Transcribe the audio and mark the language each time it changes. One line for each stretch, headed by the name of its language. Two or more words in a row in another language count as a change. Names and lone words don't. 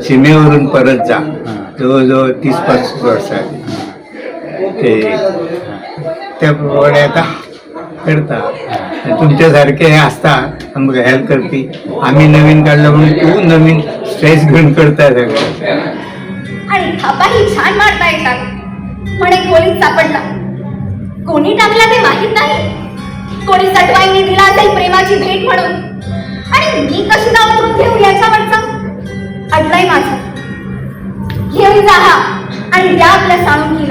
Konkani: शिमेवरून परत जा जवळ जवळ 30-35 वर्सां ते प्रमाणे आतां करता. तुमच्या सारखे हे आसता आमकां हेल्प करपी. आमी नवीन काडलो म्हणून तूं नवीन स्ट्रेस घेवन करता सगळें.
Marathi: आणि थापाही छान मारता येतात. म्हणे खोलीत सापडला. कोणी टाकला ते माहित नाही. कोणी सटवाईने दिला असेल प्रेमाची भेट म्हणून. आणि मी कशी नाव उतरून घेऊ याच्यावरचं अडलंय माझं. घेऊन जा हा आणि द्या आपल्या साळुंकीला.